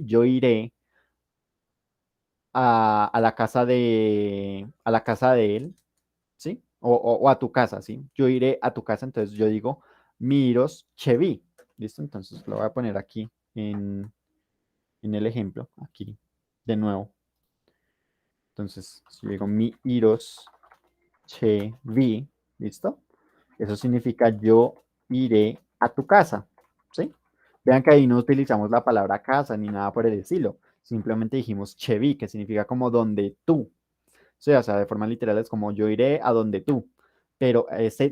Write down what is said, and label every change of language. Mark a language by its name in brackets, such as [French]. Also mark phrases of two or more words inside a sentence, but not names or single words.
[Spanish] Yo iré a la casa de él, ¿sí? O a tu casa, ¿sí? Yo iré a tu casa, entonces yo digo, [Esperanto] mi iros chevi, [Spanish] ¿listo? Entonces lo voy a poner aquí en el ejemplo, aquí, de nuevo. Entonces, si yo digo [Esperanto] mi iros che vi, [Spanish] ¿listo? Eso significa yo iré a tu casa, ¿sí? Vean que ahí no utilizamos la palabra casa ni nada por el estilo. Simplemente dijimos [Esperanto] che vi, [Spanish] que significa como donde tú. Sí, o sea, de forma literal es como yo iré a donde tú.